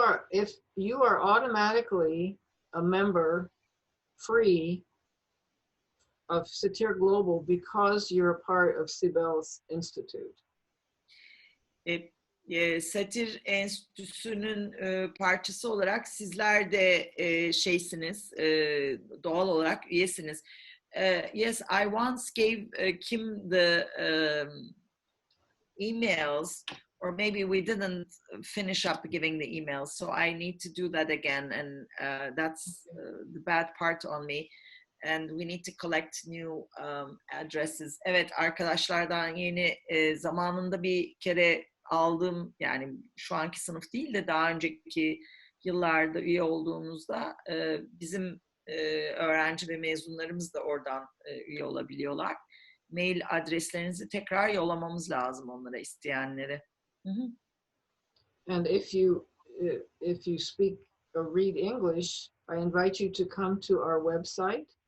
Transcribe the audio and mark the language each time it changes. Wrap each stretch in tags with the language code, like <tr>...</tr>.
<en>If you are automatically a member free of Satir Global because you're a part of Sibel's Institute.</en> <tr>Satir Enstitüsü'nün parçası olarak sizler de şeysiniz, doğal olarak üyesiniz.</tr> <en>Yes, I once gave Kim the emails, or maybe we didn't finish up giving the emails, so I need to do that again, and that's the bad part on me. And we need to collect new addresses.</en> <tr>Evet, arkadaşlardan yeni zamanında bir kere aldığım, yani şu anki sınıf değil de daha önceki yıllarda üye olduğumuzda bizim öğrenci ve mezunlarımız da oradan üye olabiliyorlar. Mail adreslerinizi tekrar yollamamız lazım onlara, isteyenlere.</tr> <en>And if you speak or read English, I invite you to come to our website.</en>